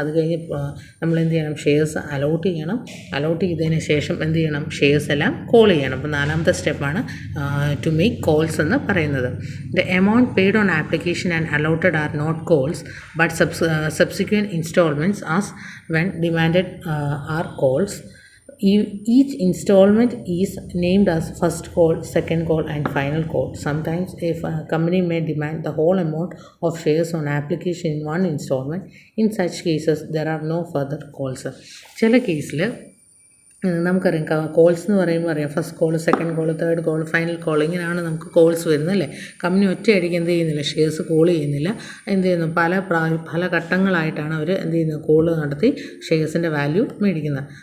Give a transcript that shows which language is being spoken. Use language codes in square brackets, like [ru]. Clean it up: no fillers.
[ml] അത് കഴിഞ്ഞ് നമ്മൾ എന്ത് ചെയ്യണം, ഷെയർസ് അലോട്ട് ചെയ്യണം. അലോട്ട് ചെയ്തതിന് ശേഷം എന്ത് ചെയ്യണം, ഷെയർസ് എല്ലാം കോൾ ചെയ്യണം. അപ്പോൾ 4ാമത്തെ സ്റ്റെപ്പാണ് [en] to make calls [ml] എന്ന് പറയുന്നത്. [en] The amount paid on application and allotted are not calls but subsequent installments as when demanded are calls. Each installment is named as first call, second call and final call. Sometimes if a company may demand the whole amount of shares on application in one installment. In such cases there are no further calls. [ml] ചില കേസിൽ നമുക്കറിയാം calls എന്ന് പറയുമ്പോൾ അറിയാം, first call, second call, third call, final call, ഇങ്ങനെയാണ് നമുക്ക് calls വരുന്നത് അല്ലേ. കമ്പനി ഒറ്റയടിക്ക് എന്ത് ചെയ്യുന്നില്ല, ഷെയർസ് കോൾ ചെയ്യുന്നില്ല. എന്ത് ചെയ്യുന്നു, പല ഘട്ടങ്ങളായിട്ടാണ് അവർ എന്ത് ചെയ്യുന്നത്, കോൾ നടത്തി ഷെയർസിൻ്റെ വാല്യൂ മേടിക്കുന്നത്.